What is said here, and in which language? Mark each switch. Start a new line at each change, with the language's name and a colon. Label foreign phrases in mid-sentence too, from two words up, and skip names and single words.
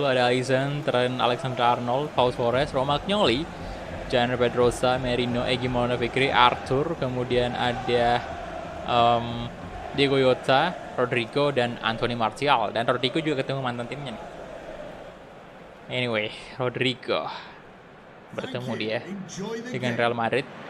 Indonesian: Ada Alisson, Trent Alexander-Arnold, Pau Torres, Romagnoli, Gianni Pedrosa, Merino, Egy Maulana Fikri, Arthur, kemudian ada Diego Jota, Rodrigo, dan Anthony Martial. Dan Rodrigo juga ketemu mantan timnya nih. Anyway, Rodrigo. bertemu dia
English: Enjoy the
Indonesian: dengan
English: game.
Indonesian: Real Madrid.